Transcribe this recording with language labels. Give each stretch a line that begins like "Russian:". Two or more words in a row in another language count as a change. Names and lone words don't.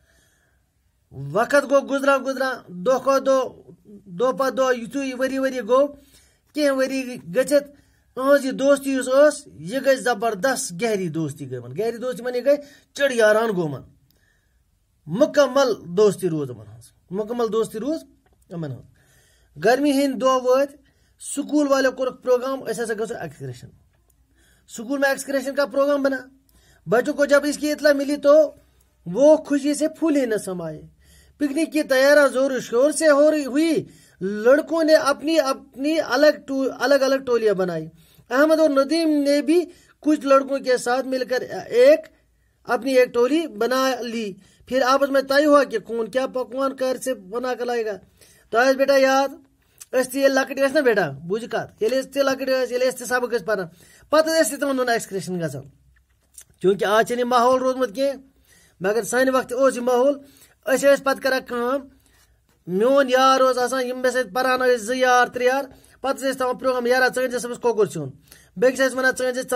Kashmiri: وقت گوٚو گُزران دۄہ کھۄتہٕ دۄہ پَتہٕ دۄہ، یُتھُے ؤری گوٚو، کینٛہہ ؤری گٔژھِتھ یِہٕنٛز یہِ دوستی یُس ٲس، یہِ گٔے زبردست گہری دوستی گٔے یِمَن. گہری دوستی معنی گٔے چِڑٕ یاران گوٚو یِمَن. مُکمل دوستی روٗز یِمَن ہٕنٛز. گرمی ہٕنٛدۍ دۄہ وٲتۍ، سکوٗل والیو کوٚرُکھ پروگرام أسۍ ہسا گژھو ایٚکسکرشن.
Hindi: स्कूल में एक्सकर्शन का प्रोग्राम बना. बच्चों को जब इसकी इत्तला मिली तो वो खुशी से फूले न समाये. पिकनिक की तैयारी जोर शोर से हो रही हुई. लड़कों ने अपनी अपनी अलग अलग टोलियां बनाई. अहमद और नदीम ने भी कुछ लड़कों के साथ मिलकर अपनी एक टोली बना ली. फिर आपस में तय हुआ कि कौन क्या पकवान घर से बना कर लाएगा.
Kashmiri: تہٕ آز بیٹا یاد تہ لکٹ نا بیٹا بوجھ کت تہ لکٹ تہ سبق پران پتہ تمن دون ایکسکرشن گژھان چونکہ آج چھ ماحول روٗدمُت کینٛہہ مگر سانہِ وقتہٕ اوس یہِ ماحول أسۍ ٲسۍ پتہٕ کران کٲم میون یار اوس آسان یِم مےٚ سۭتۍ پران ٲسۍ 2 یار 3 یار پتہٕ ٲسۍ تھاوان پروگرام یارا ژٕ أنۍ زِ صُبحس کۄکُر سیُن بیٚکِس ٲسۍ وَنان ژٕ أنۍ زِ